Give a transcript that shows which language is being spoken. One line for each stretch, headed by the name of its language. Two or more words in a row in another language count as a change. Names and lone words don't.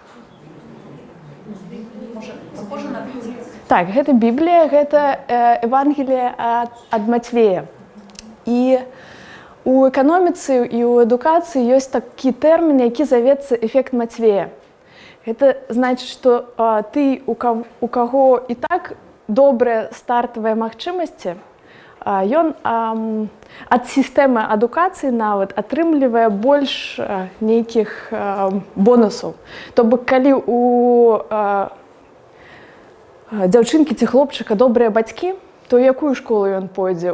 Belarusian: Так, гэта Біблія, гэта Евангелие ад Мацвея. І у эканоміцы і ў адукацыі ёсць такі тэрмін, які завецца эфект Мацвея.
Russian: Это значит, что ты,
Belarusian: у каго і так добрыя стартавыя магчымасці, ён ад сістэмы адукацыі нават атрымлівае больш нейкіх бонусаў. То бок, калі у дзяўчынкі ці хлопчыка добрыя бацькі, то якую школу ён пойдзе?